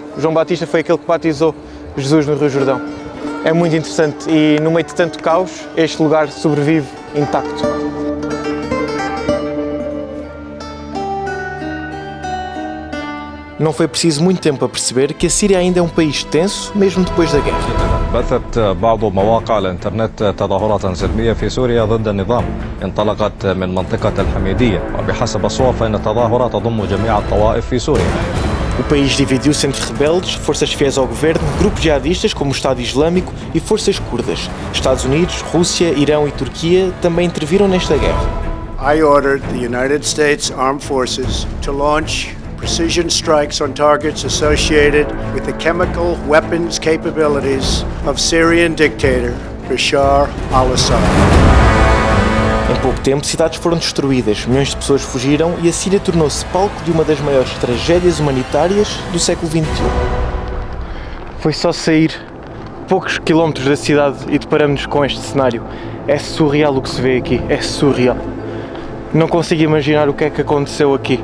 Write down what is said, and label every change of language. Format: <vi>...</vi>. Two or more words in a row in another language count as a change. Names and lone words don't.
<pt>João Batista foi aquele que batizou Jesus no Rio Jordão. É muito interessante e no meio de tanto caos este lugar sobrevive intacto. Não foi preciso muito tempo a perceber que a Síria ainda é um país tenso, mesmo depois da guerra.</pt> <ar>بثت بعض مواقع الانترنت تظاهرات سلمية في سوريا ضد النظام انطلقت من منطقة الحميدية وبحسب الصور فإن التظاهرة تضم جميع الطوائف في سوريا.</ar> <pt>O país dividiu-se entre rebeldes, forças fiéis ao governo, grupos jihadistas como o Estado Islâmico e forças curdas. Estados Unidos, Rússia, Irão e Turquia também interviram nesta guerra.</pt> <en>I ordered the United States Armed Forces to launch precision strikes on targets associated with the chemical weapons capabilities of Syrian dictator Bashar al-Assad.</en> <pt>Em pouco tempo, cidades foram destruídas, milhões de pessoas fugiram e a Síria tornou-se palco de uma das maiores tragédias humanitárias do século XXI. Foi só sair poucos quilómetros da cidade e deparamos-nos com este cenário. É surreal o que se vê aqui, é surreal. Não consigo imaginar o que é que aconteceu aqui.</pt>